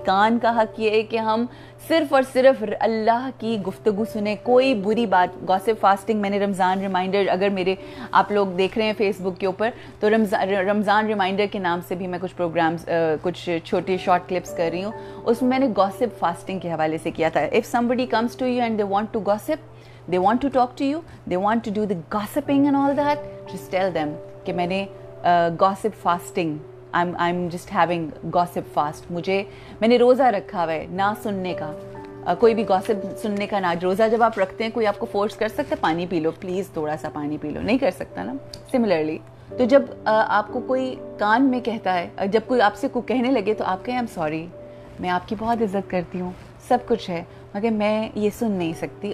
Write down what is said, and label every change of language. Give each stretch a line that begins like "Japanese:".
Urdu: کان کا حق یہ ہے کہ ہم صرف اور صرف اللہ کی گفتگو سنیں, کوئی بری بات. گوسپ فاسٹنگ میں نے رمضان ریمائنڈر, اگر میرے آپ لوگ دیکھ رہے ہیں فیس بک کے اوپر, تو رمضان ریمائنڈر کے نام سے بھی میں کچھ پروگرامز, کچھ چھوٹے شارٹ کلپس کر رہی ہوں. اس میں نے گوسپ فاسٹنگ کے حوالے سے کیا تھا.
English: if somebody comes to you and they want to gossip, they want to talk to you, they want to do the gossiping and all that, just tell them
Urdu: کہ میں نے
English: gossip fasting, I'm just having gossip fast.
Urdu: میں نے روزہ رکھا ہوا ہے نہ سننے کا, کوئی بھی gossip سننے کا. نہ روزہ جب آپ رکھتے ہیں کوئی آپ کو فورس کر سکتا ہے پانی پی لو, پلیز تھوڑا سا پانی پی لو, نہیں کر سکتا نا. سملرلی تو جب آپ کو کوئی کان میں کہتا ہے, جب کوئی آپ سے کوئی کہنے لگے تو آپ کہیں
English: I'm sorry,
Urdu: میں آپ کی بہت عزت کرتی ہوں, سب کچھ ہے, مگر میں یہ سن نہیں سکتی.